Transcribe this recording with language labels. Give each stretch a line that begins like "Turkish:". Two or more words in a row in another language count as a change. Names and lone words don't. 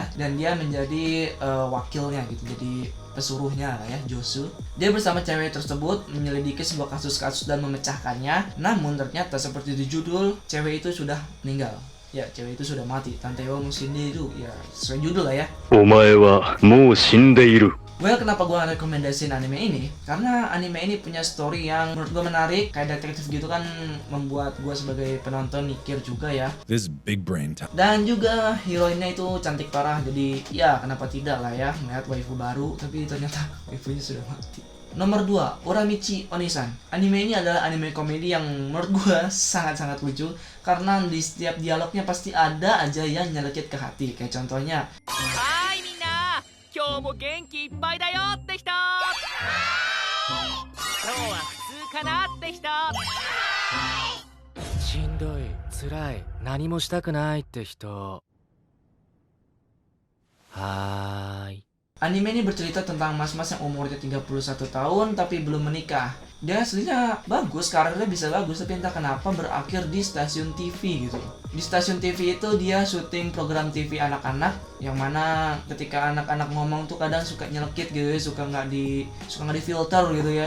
Indonesian: Dan dia menjadi wakilnya gitu, jadi pesuruhnya lah ya, Josu. Dia bersama cewek tersebut menyelidiki sebuah kasus-kasus dan memecahkannya. Namun ternyata seperti di judul, cewek itu sudah meninggal. Ya, cewek itu sudah mati. Tanteiwa mo Shindeiru. Ya, sesuai judul lah ya.
Japanese: お前はもう死んでいる。
Indonesian: Well, kenapa gue rekomendasiin anime ini? Karena anime ini punya story yang menurut gue menarik, kayak detektif gitu kan, membuat gue sebagai penonton mikir juga ya.
English: This big brain time.
Indonesian: Dan juga heroinnya itu cantik parah, jadi ya kenapa tidak lah ya, ngeliat waifu baru, tapi ternyata waifunya sudah mati. Nomor 2, Uramichi Onisan. Anime ini adalah anime komedi yang menurut gue sangat-sangat lucu, karena di setiap dialognya pasti ada aja yang nyelekit ke hati. Kayak contohnya,
Japanese: はいみんな今日も元気いっぱいだよって人今日は普通かなって人しんどい辛い何もしたくないって人はーい
Indonesian: anime ini bercerita tentang mas-mas yang umurnya 31 tahun tapi belum menikah. Dia aslinya bagus, karirnya bisa bagus, tapi entah kenapa berakhir di stasiun TV gitu. Di stasiun TV itu dia syuting program TV anak-anak, yang mana ketika anak-anak ngomong tuh kadang suka nyelekit gitu ya, suka nggak di filter gitu ya.